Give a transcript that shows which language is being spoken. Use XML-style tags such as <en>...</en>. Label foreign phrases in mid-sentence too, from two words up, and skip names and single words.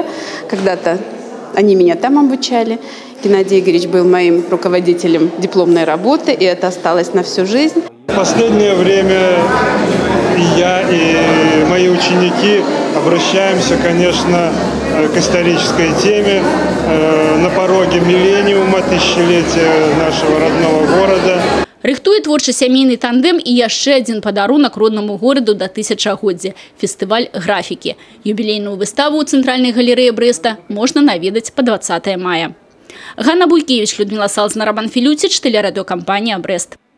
<ru>Когда-то они меня там обучали. Геннадий Игоревич был моим руководителем дипломной работы, и это осталось на всю жизнь. В последнее время я и мои ученики обращаемся, конечно, к исторической теме. На пороге миллениума, тысячелетия нашего родного города.</ru> <be>Рыхтуе творчы сямейны тандем і яшчэ адзін падарунак роднаму гораду да тысячагоддзя – фестываль графікі. Юбілейную выставу ў цэнтральнай галерэі Брэста можна наведаць па 20 мая.</be> <ru>Ганна Булькевич, Людмила Салзна, Роман Филютич, телерадиокомпания «Брест».</ru>